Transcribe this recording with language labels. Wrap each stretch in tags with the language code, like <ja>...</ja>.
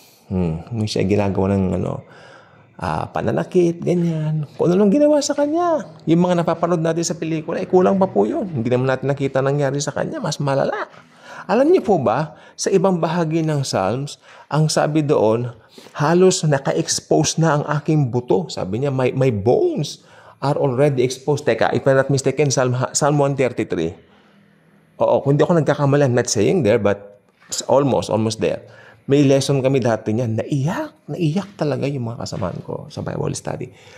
<tl>Hindi siya ginagawa ng pananakit, ganyan. Kung ano ginawa sa kanya. Yung mga napapanood natin sa pelikula, kulang pa po yun. Hindi naman natin nakita nangyari sa kanya, mas malala. Alam niyo po ba, sa ibang bahagi ng Psalms, ang sabi doon, halos naka-expose na ang aking buto. Sabi niya,</tl> <en>my bones are already exposed.</en> <tl>Teka,</tl> <en>if I'm not mistaken, Psalm 133.</en> <tl>Oo, kung hindi ako nagkakamali,</tl> <en>I'm not saying there, but almost there.</en> <tl>May lesson kami dati niyan. Naiyak talaga yung mga kasamaan ko sa Bible study.</tl>